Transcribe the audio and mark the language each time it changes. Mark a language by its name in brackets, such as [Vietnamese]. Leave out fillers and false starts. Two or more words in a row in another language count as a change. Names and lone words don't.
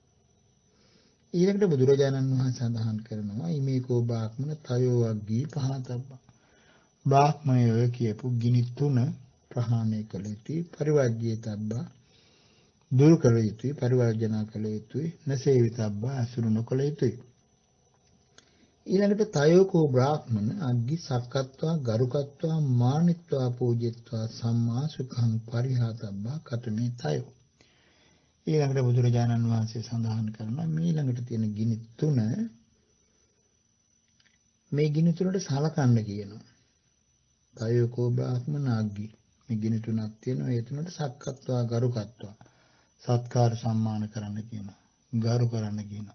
[Sinhala] ඊළඟට බුදුරජාණන් වහන්සේ සඳහන් කරනවා [Pali] ීමේකෝ බ්‍රාහ්මණ තයෝ වග්ගී පහතබ්බා. [Sinhala] බ්‍රාහ්මණයෝ කියපු ගිනි තුන ප්‍රහාණය කළ යුතුයි, පරිවර්ජ්‍යතබ්බා දුරු කළ යුතුයි, පරිවර්ජනා කළ යුතුයි, නසේවිතබ්බා අසුරු නොකළ යුතුයි. [Pali] ඊළඟට තයෝකෝ බ්‍රාහ්මණ අග්ගි සක්කත්වා ගරුකත්වා මානිත්වා පූජිත්වා සම්මා සුඛං පරිහාතබ්බා කතමේ තයෝ. [Sinhala] ඊළඟට බුදුරජාණන් වහන්සේ සඳහන් කරනවා මේ ළඟට තියෙන ගිනි තුන, මේ ගිනි තුනට සලකන්න කියනවා. [Pali] තයෝකෝ බ්‍රාහ්මණ අග්ගි, [Sinhala] මේ ගිනි තුනක් තියෙනවා. ඒ තුනට [Pali] සක්කත්වා ගරුකත්වා [Sinhala] සත්කාර සම්මාන කරන්න කියනවා, ගරු කරන්න කියනවා.